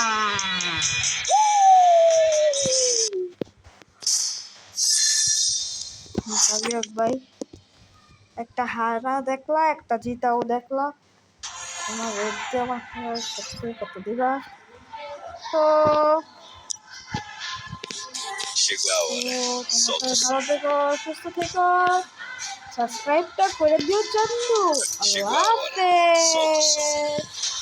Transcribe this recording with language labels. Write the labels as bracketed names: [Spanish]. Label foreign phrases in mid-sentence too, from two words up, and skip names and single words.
[Bangla] যাক ভাই, একটা হারা দেখলা, একটা জিতাও দেখলা। তোমার রেট দিয়ে আমার কত দিবা? তো [Portuguese] Chegou a hora. Solta [Bangla] তোমাকে [Portuguese] o som. [Bangla] ভালো থেকো, সুস্থ থেকো, সাবস্ক্রাইবটা করে দিও চান্দু। [Portuguese] Chegou [Bangla] আল্লাহ [Portuguese] a hora. Solta o som. [Bangla] হাফেজ।